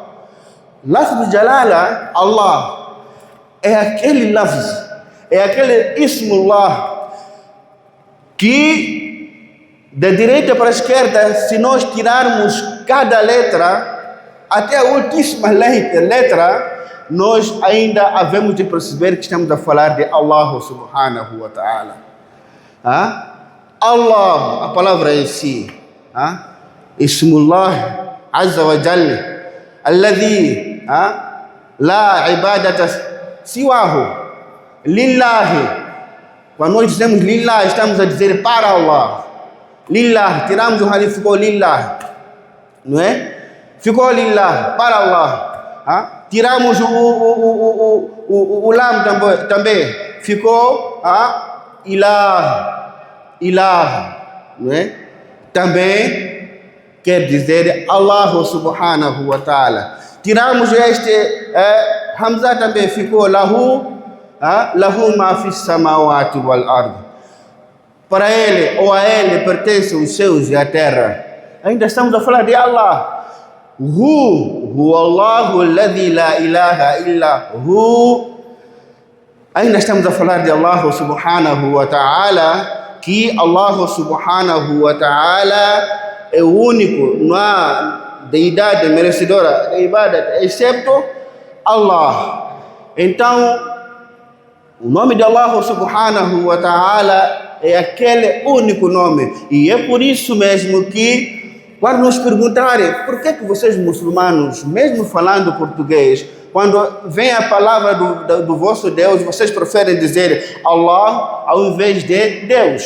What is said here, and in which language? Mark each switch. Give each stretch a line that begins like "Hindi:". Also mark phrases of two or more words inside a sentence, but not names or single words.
Arabic: لفظ الجلالة، الله,
Portuguese: é aquele lafz, é aquele ismullah que da direita para a esquerda, se nós tirarmos cada letra, até a última letra, nós ainda havemos de perceber que estamos a falar de Allah
Arabic: سبحانه وتعالى. الله,
Portuguese: a palavra em si,
Arabic: اسم الله عز وجل، الذي لا عبادة سواه، لله.
Portuguese: Quando nós dizemos lillah, estamos a dizer para Allah. Lillah, tiramos o hadith, ficou lillah, não é? Ficou lillah, para Allah. Tiramos o lam também, ficou ilah, não é? Também quer dizer
Arabic: الله سبحانه وتعالى.
Portuguese: Tiramos este Hamza também, ficou
Arabic: له، له ما في السماوات والأرض.
Portuguese: Para ele ou a ele pertencem os céus e a terra. Ainda estamos a falar de Allah.
Arabic: هو الله الذي لا إله إلا هو.
Portuguese: Ainda estamos a falar de
Arabic: الله سبحانه وتعالى,
Portuguese: que
Arabic: الله سبحانه وتعالى
Portuguese: é o único, não há deidade merecedora da ibadat, excepto Allah. Então, o nome de
Arabic: الله سبحانه وتعالى
Portuguese: é aquele único nome. E é por isso mesmo que, quando nos perguntarem por que vocês muçulmanos, mesmo falando português, quando vem a palavra do vosso Deus, vocês preferem dizer Allah ao invés de Deus.